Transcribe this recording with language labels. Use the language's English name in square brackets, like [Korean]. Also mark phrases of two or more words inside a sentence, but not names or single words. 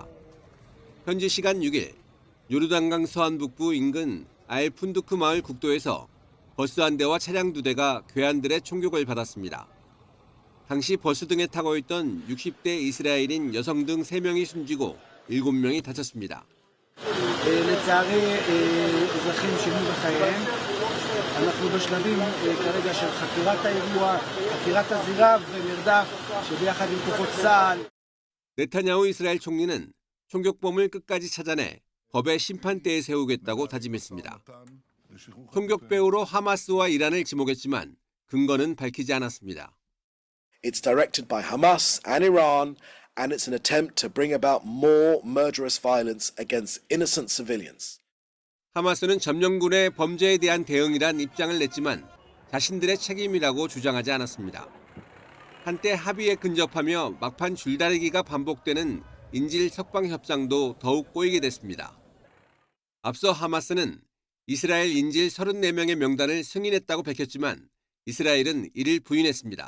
[Korean] 현지 시간 6일 요르단강 서안 북부 인근 알푼두크 마을 국도에서 버스 한 대와 차량 2대가 괴한들의 총격을 받았습니다. 당시 버스 등에 타고 있던 60대 이스라엘인 여성 등 3명이 숨지고 7명이 다쳤습니다. [Hebrew] לצערי אזרחים שילמו בחייהם. אנחנו בשלבים כרגע של חקירת האירוע, חקירת הזירה ומרדף שביחד עם כוחות צה"ל. [Korean] 네타냐후 이스라엘 총리는 총격범을 끝까지 찾아내 법의 심판대에 세우겠다고 다짐했습니다. 총격 배후로 하마스와 이란을 지목했지만 근거는 밝히지 않았습니다. [English] It's directed by Hamas and Iran, and it's an attempt to bring about more murderous violence against innocent civilians. [Korean] 하마스는 점령군의 범죄에 대한 대응이란 입장을 냈지만 자신들의 책임이라고 주장하지 않았습니다. 한때 합의에 근접하며 막판 줄다리기가 반복되는 인질 석방 협상도 더욱 꼬이게 됐습니다. 앞서 하마스는 이스라엘 인질 34명의 명단을 승인했다고 밝혔지만 이스라엘은 이를 부인했습니다.